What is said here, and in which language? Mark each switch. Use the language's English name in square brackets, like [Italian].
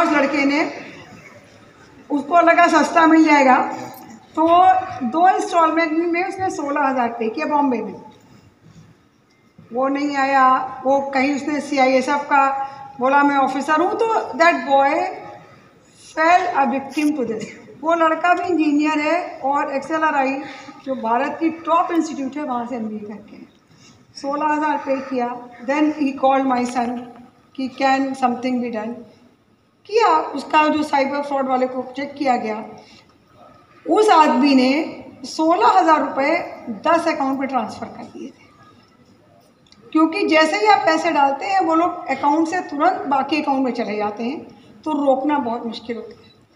[Hindi] उस लड़के ने, उसको लगा सस्ता मिल जाएगा, तो 2 इंस्टॉलमेंट में उसने 16,000 पे किया बॉम्बे में. वो नहीं आया. वो कहीं उसने CISF का बोला मैं ऑफिसर हूँ, तो [English] That boy fell a victim to this. [Hindi] वो लड़का भी इंजीनियर है और XLRI जो भारत की टॉप इंस्टीट्यूट है वहाँ से MBA करके 16,000 पे किया. [English] Then he called my son कि can something be done. किया. [Hindi] उसका जो साइबर फ्रॉड वाले को चेक किया गया. उस आदमी ने 16,000 रुपये 10 अकाउंट पे ट्रांसफ़र कर दिए थे. क्योंकि जैसे ही आप पैसे डालते हैं वो लोग अकाउंट से तुरंत बाकी अकाउंट में चले जाते हैं, तो रोकना बहुत मुश्किल होता है.